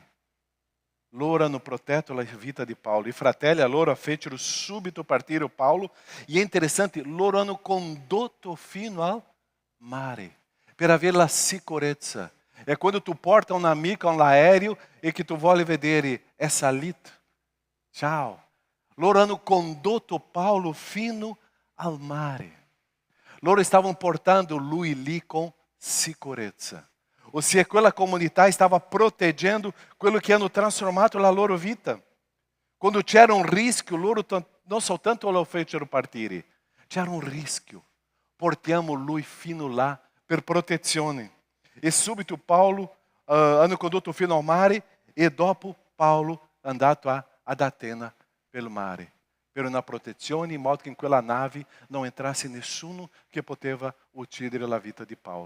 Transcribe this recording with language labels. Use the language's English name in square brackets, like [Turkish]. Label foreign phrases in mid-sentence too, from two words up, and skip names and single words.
[Italian] Loro hanno protetto la vita di Paolo. I fratelli allora fecero subito partire Paolo e è interessante, loro hanno condotto fino al mare per avere la sicurezza. È quando tu porta un amico all'aereo e che tu vuoi vedere, è salito. Ciao. Loro hanno condotto Paolo fino al mare. Loro stavano portando lui lì con sicurezza. [Portuguese] ou se aquela comunidade estava protegendo [Italian] quello che hanno trasformato la loro vita. Quando c'era un rischio, loro non soltanto lo fecero partire, c'era un rischio. Portiamo lui fino là per protezione. E subito Paulo hanno condotto fino al mare e dopo Paulo è andato ad Atena pelo mare, per una protezione in modo che in quella nave non entrasse nessuno che poteva uccidere la vita di Paulo.